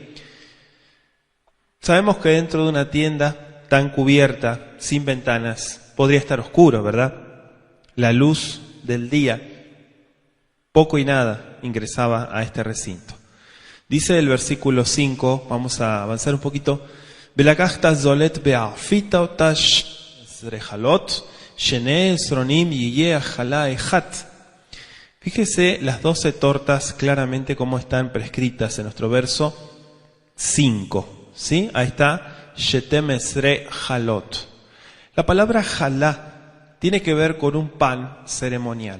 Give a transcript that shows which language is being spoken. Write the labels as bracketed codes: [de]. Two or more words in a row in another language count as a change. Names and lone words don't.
[es] Sabemos que dentro de una tienda tan cubierta, sin ventanas, podría estar oscuro, ¿verdad? La luz del día, poco y nada, ingresaba a este recinto. Dice el versículo 5, vamos a avanzar un poquito. [he] ולקחת סלת ואפית אתה עשרה חלות שני עשרנים יהיה החלה האחת. [es] Fíjese las 12 tortas claramente como están prescritas en nuestro verso 5. ¿Sí? Ahí está, [he] שתים עשרה חלות. [es] La palabra jalá tiene que ver con un pan ceremonial.